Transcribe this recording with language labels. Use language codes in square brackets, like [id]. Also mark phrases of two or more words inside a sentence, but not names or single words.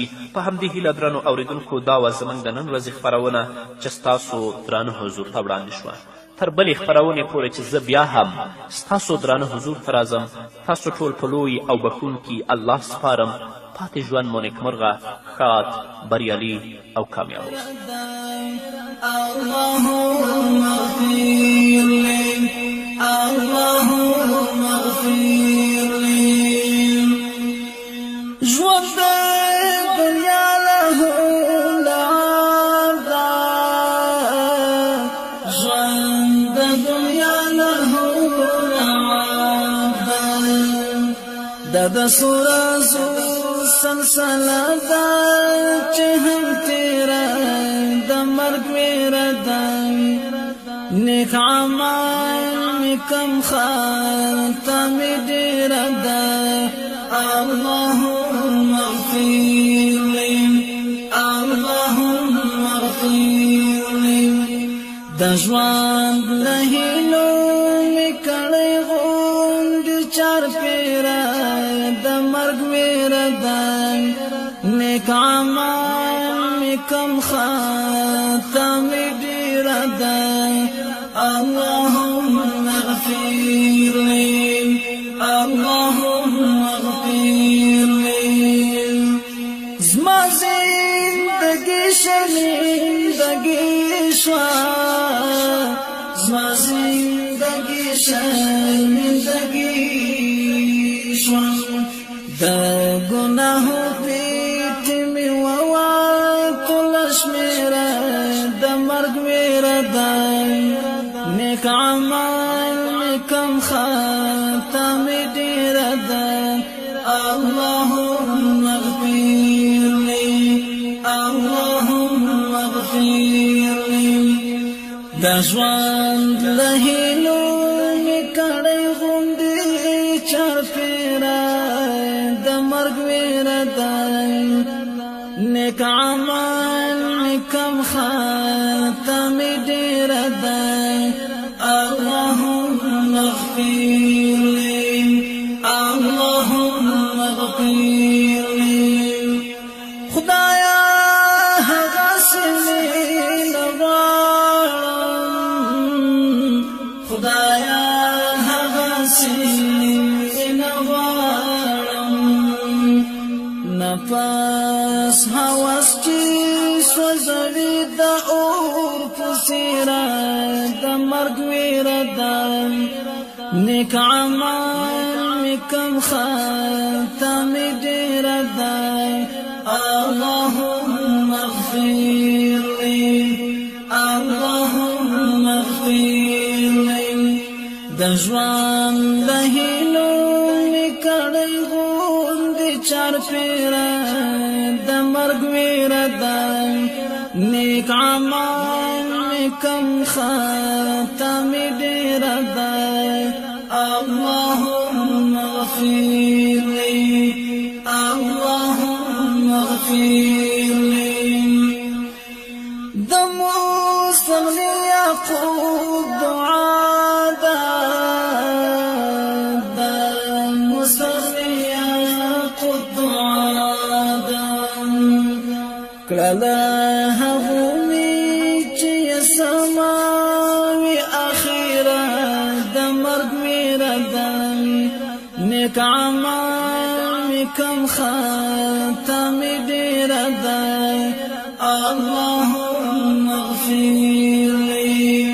[ps] په همدې هیله درنو اوریدونکو، دا وه زموږ د نن ورځې خپرونه چې ستاسو درانه حضور ته وړاندې شوه. تر بلې خپرونې پورې چې زه بیا هم ستاسو درانه حضور ته راځم، تاسو ټول په لوی او بښونکي الله سپارم. پاتې ژوند مو نیکمرغه، ښاد، بریالي او کامیاب اوسئ. [ar] اللهم اغفر لي، اللهم اغفر لي. [ps] ژوند د دنیا له لار ده، ژوند د دنیا له لار ده، د سورزو سلسله ده چې هم تیره د مرګ ویره ده. نیک عمل می کم خاتمې ډیره ده. [ar] اللهم اغفر لي، اللهم اغفر لي. [ps] د ژوند له هیلو می کړی غونډې چارپیره د مرګ ویره ده. نیک عمل می کم خاتمې ډیره ده. [ar] اللهم اغفر لي، اللهم اغفر لي. [ps] زما زندگی شرمندگی شوه، زما زندگی شرمندگی شوه. د ګناهو پیټی مې ووتله شمېره د مرګ ویره ده. نیک عمل مې کم خاتمې ډیره ده. [ar] اللهم اغفر لي، اللهم اغفر لي. [ps] د ژوند له هیلو مې کړی غوندې چارپیره د مرګ ویره ده. نیک عمل مې کم خاتمې ډیره ده. [ar] اللهم اغفر لي، اللهم اغفر لي. [ps] خدایا هغسې مینه غواړم، خدایا هغسې مینه غواړم. نفس هوس چې سوځوي د اور په څېره د مرګ ویره ده. نیک عمل مې کم خاتمې ډیره ده. [ar] اللهم اغفر لي، اللهم اغفر لي. [ps] د ژوند له هیلو مې کړی غوندې چارپیره د مرګ ویره ده. نیک عمل مې کم خاتمې ډیره ده. [ar] اللهم اغفر لي، اللهم اغفر لي. [ps] د مستغني یعقوب دعا ده، د مستغني یعقوب دعا ده. کړله هغو مې چې یې سماوي اخیره د مرګ ویره ده. نیک عمل مې کم خاتمې ډیره ده. [ar] اللهم اغفر لي،